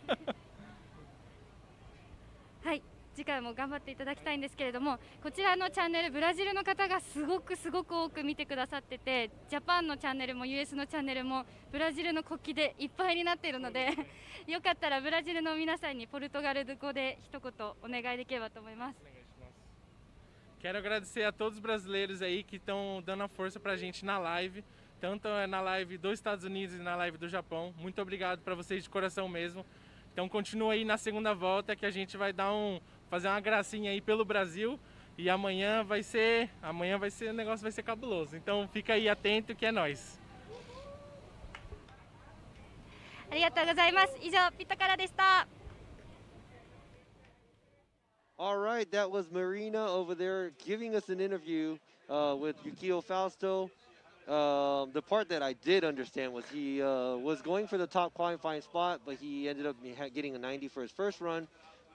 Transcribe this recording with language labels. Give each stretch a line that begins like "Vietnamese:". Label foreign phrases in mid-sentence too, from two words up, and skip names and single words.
Japanese: はい、次回も頑張っていただきたいんですけれども、こちらのチャンネルブラジルの方がすごく多く見てくださってて、ジャパンのチャンネルも US のチャンネルもブラジルの国旗でいっぱいになっているのでよかったらブラジルの皆さんにポルトガル語で一言お願いできればと思います。
Portuguese: Quero agradecer a todos os brasileiros aí que estão dando a força pra gente na live, tanto na live dos Estados Unidos e na live do Japão. Muito obrigado para vocês de coração mesmo. Então continua aí na segunda volta que a gente vai fazer uma gracinha aí pelo Brasil e amanhã o negócio vai ser cabuloso. Então fica aí atento que é nóis.
Japanese: ありがとうございます。以上ピットからでした。
English: All right, that was Marina over there giving us an interview with Yukio Fausto. The part that I did understand was he was going for the top qualifying spot, but he ended up getting a 90 for his first run.